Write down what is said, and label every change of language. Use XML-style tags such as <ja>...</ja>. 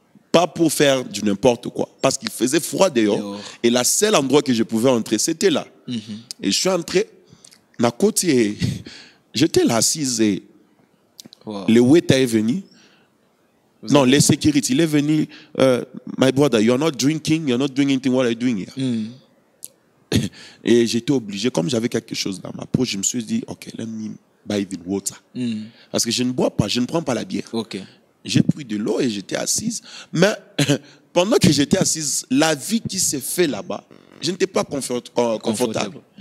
<fr>Pas pour faire du n'importe quoi, parce qu'il faisait froid dehors. Et le seul endroit que je pouvais entrer, c'était là. Et je suis entré, ma côté, j'étais là assise et le waiter est venu. Non, le security, il est venu.</fr> <en>My brother, you're not drinking, you're not doing anything, what are you doing here?</en> <fr>Et j'étais obligé, comme j'avais quelque chose dans ma poche, je me suis dit, ok,</fr> <en>let me buy even water.</en> <fr>Parce que je ne bois pas, je ne prends pas la bière.</fr> <en>Okay.</en> <fr>J'ai pris de l'eau et j'étais assise. Mais pendant que j'étais assise, la vie qui s'est faite là-bas, je n'étais pas confortable.</fr>